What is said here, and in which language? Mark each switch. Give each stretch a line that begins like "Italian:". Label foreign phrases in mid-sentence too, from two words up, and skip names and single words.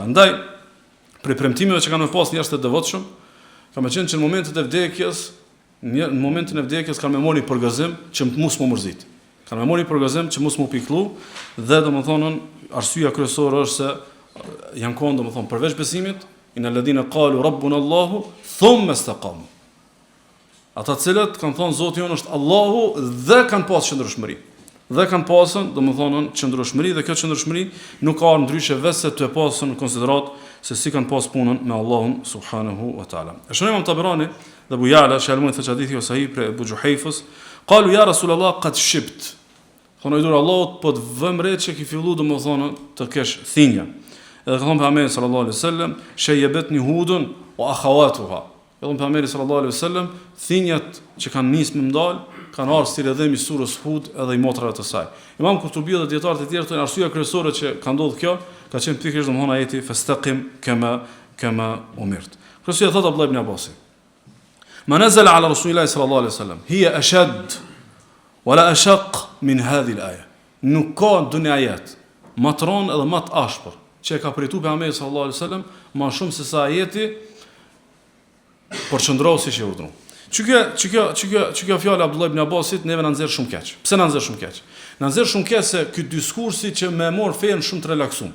Albanian: Ndaj, për premtimeve që kanë me pas njerëz të devotshëm, ka më qenë që në momentet e vdekjes, në momentin e vdekjes kanë me marrë përgazim që mos më mërzit. Kanë me marrë përgazim që mos më pikëllu dhe domethënë arsyeja kryesore është se janë kohë domethënë përveç besimit,
Arabic: إن الذين قالوا ربنا الله ثم استقاموا.
Albanian: Ata të cilët kanë thonë Zoti jon është Allahu dhe kanë pasur qëndrueshmëri. Dhe kanë pasur domethënë qëndrueshmëri dhe kjo qëndrueshmëri nuk ka ndryshe vetë të pasur në konsiderat se si kanë pas punën me Allahun
Arabic: سبحانه وتعالى.
Albanian: E shohim Imam Taberani dhe Abu Ya'la shalmun të hadithi sahih për Abu Juhayfës,
Arabic: قالوا يا رسول الله قد شبت.
Albanian: Thonë i dur Allahut po të vëm re që ki fillu domethënë të kesh thinja. Edhe ka thonë pejgamberi
Arabic: صلى الله عليه وسلم, شيبتني هود وأخواتها.
Albanian: Edhe pejgamberi
Arabic: صلى الله عليه وسلم,
Albanian: thinjat që kanë nisë më ndal, kanë ardhur si rrëdhëm i surës Hud edhe i motrave të saj. Imam Kurtubi dhe dietarët e tjerë thonë arsyeja kryesore që ka ndodhur kjo, ka qenë pikërisht domthon ajeti
Arabic: فاستقم كما أمرت.
Albanian: Kurse thot Abdullah ibn Abbas.
Arabic: ما نزل على رسول الله صلى الله عليه وسلم هي أشد ولا أشق من هذه الآية.
Albanian: Nuk ka dunë ayat, më të rëndë edhe më të ashpër që ka pritur pejgamberi
Arabic: صلى الله عليه وسلم,
Albanian: më shumë se sa ajeti përqendrohu siç e urdhëron. Çka fjala Abdullah ibn Abbasit neve na nxjerr shumë keq. Pse na nxjerr shumë keq? Na nxjerr shumë keq se ky diskursi që më mor fen shumë të relaksuar.